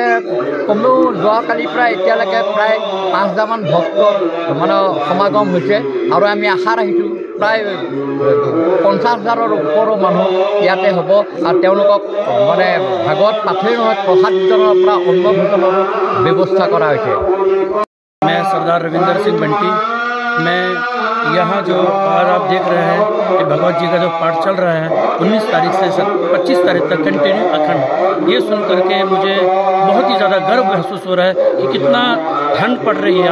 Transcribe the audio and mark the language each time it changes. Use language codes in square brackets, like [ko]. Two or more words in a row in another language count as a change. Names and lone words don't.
[as] কমেও যোৱাকালিৰ পৰা এতিয়ালৈকে প্ৰায় 5000মান ভক্তৰ মানে সমাগম হৈছে। আৰু আমি আশা ৰাখিছোঁ প্ৰায় 50,000ৰ ওপৰৰ মানুহ ইয়াতে হ'ব। আৰু তেওঁলোকক মানে ভাগৱত পাঠেই নহয় প্ৰসাদ বিতৰণৰ পৰা অন্ন ভোজনৰো ব্যৱস্থা কৰা হৈছে। [hi] मैं सरदार रविंदर सिंह बंटी। मैं यहाँ जो आज आप देख रहे हैं कि भगवत जी का जो पाठ चल रहा है 19 तारीख से 25 तारीख तक कंटिन्यू अखंड, ये सुन करके मुझे बहुत ही ज़्यादा गर्व महसूस हो रहा है कि कितना ठंड पड़ रही है।